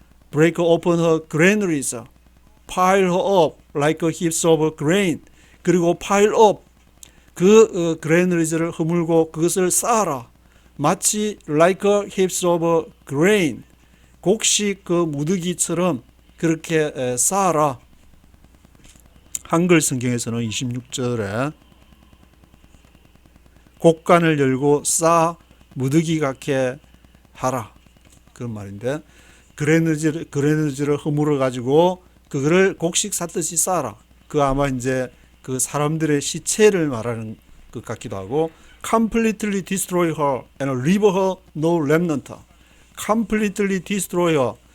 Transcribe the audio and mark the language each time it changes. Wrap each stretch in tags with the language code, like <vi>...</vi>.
<en>Break open her granaries. Pile her up like heaps of grain.</en> <ko>그리고</ko> <en>pile up.</en> <ko>그 granaries를 허물고 그것을 쌓아라. 마치</ko> <en>like heaps of grain.</en> <ko>곡식 그 무더기처럼 그렇게 쌓아라. 한글 성경에서는 26절에 곡간을 열고 쌓아 무더기 같게 하라. 그런 말인데 그레너지를 허물어 가지고 그거를 곡식 쌓듯이 쌓아라. 그 아마 이제 그 사람들의 시체를 말하는 것 같기도 하고</ko> <en>completely destroy her and leave her no remnant. completely destroy her.</en>